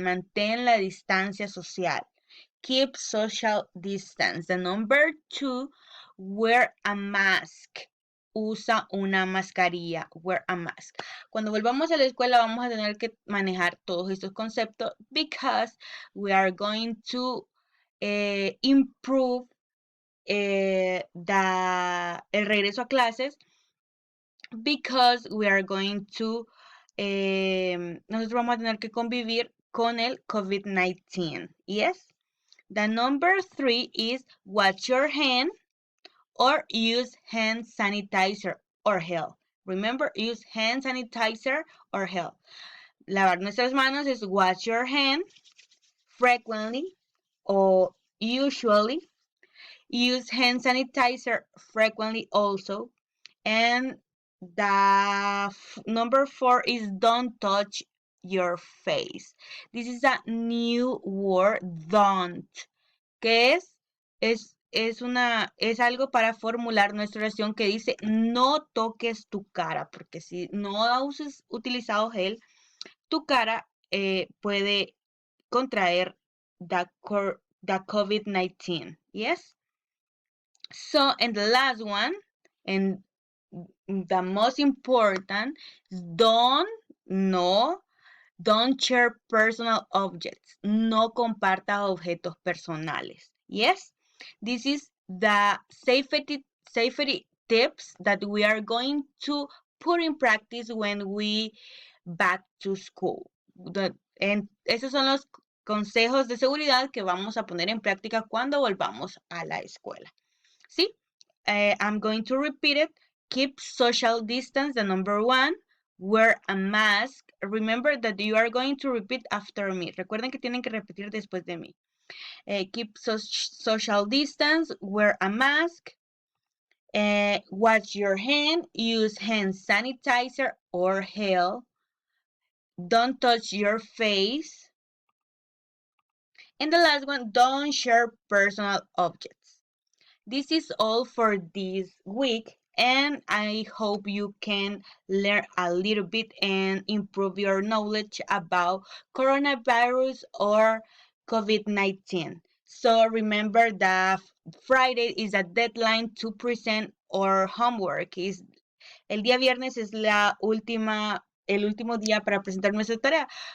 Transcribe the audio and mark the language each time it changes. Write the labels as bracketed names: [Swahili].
[Spanish] Mantén la distancia social. [English] Keep social distance. The number two, wear a mask. [Spanish] Usa una mascarilla. [English] Wear a mask. [Spanish] Cuando volvamos a la escuela vamos a tener que manejar todos estos conceptos [English] because we are going to improve [Spanish] el regreso a clases [English] because we are going to [Spanish] nosotros vamos a tener que convivir con el COVID-19. Yes. [English] The number three is wash your hand or use hand sanitizer or gel. Remember, use hand sanitizer or gel. [Spanish] Lavar nuestras manos es [English] wash your hand frequently or usually. Use hand sanitizer frequently also. And the number four is don't touch your face. This is a new word, don't. [Spanish] ¿Qué es? Es algo para formular nuestra oración que dice no toques tu cara, porque si no has utilizado gel, tu cara puede contraer the COVID-19. [English] Yes? So, and the last one, and the most important, don't, no, Don't share personal objects. [Spanish] No compartas objetos personales. [English] Yes, this is the safety tips that we are going to put in practice when we back to school. [Spanish] Esos son los consejos de seguridad que vamos a poner en práctica cuando volvamos a la escuela. [English] ¿Sí? I'm going to repeat it. Keep social distance, the number one. Wear a mask. Remember that you are going to repeat after me. Recuerden que tienen que repetir después de mí. Keep social distance. Wear a mask. Wash your hand. Use hand sanitizer or gel. Don't touch your face. And the last one, don't share personal objects. This is all for this week, and I hope you can learn a little bit and improve your knowledge about coronavirus or COVID-19. So remember that Friday is a deadline to present our homework. [Spanish] El día viernes es el último día para presentar nuestra tarea.